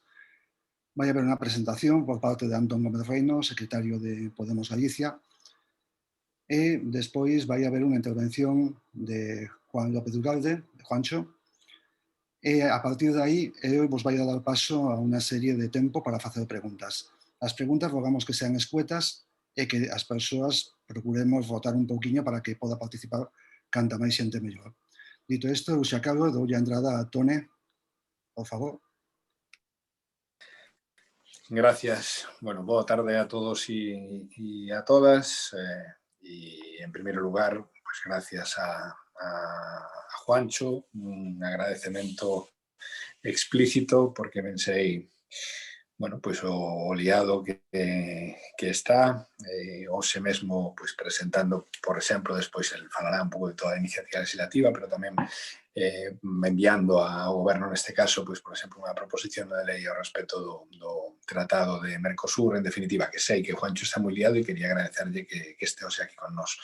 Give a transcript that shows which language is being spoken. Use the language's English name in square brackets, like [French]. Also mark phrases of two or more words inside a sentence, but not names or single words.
[Galician] Vai haber unha presentación por parte de Antón Gómez Reino, secretario de Podemos Galicia, e despois vai haber unha intervención de Juan López Ugalde, de Juancho, e a partir de aí eu vos vai a dar paso a unha serie de tempo para facer preguntas. As preguntas rogamos que sean escuetas e que as persoas procuremos rotar un pouquiño para que poda participar canta máis xente mellor. Dito isto, eu xa acabo, doulle a entrada a Tone, por favor. Gracias. Bueno, boa tarde a todos y a todas. [Spanish] Y en primer lugar, [Galician] pues gracias a Juancho, un agradecemento explícito porque pensei, bueno, pues o liado que está, hoxe mesmo pues, presentando, por exemplo, despois el falará un pouco de toda a iniciativa legislativa, pero tamén enviando ao goberno neste caso, pues, por exemplo, unha proposición de lei ao respecto do Tratado de Mercosur, en definitiva, que sei que Juancho está moi liado e quería agradecerlle que este hoxe aquí con nós.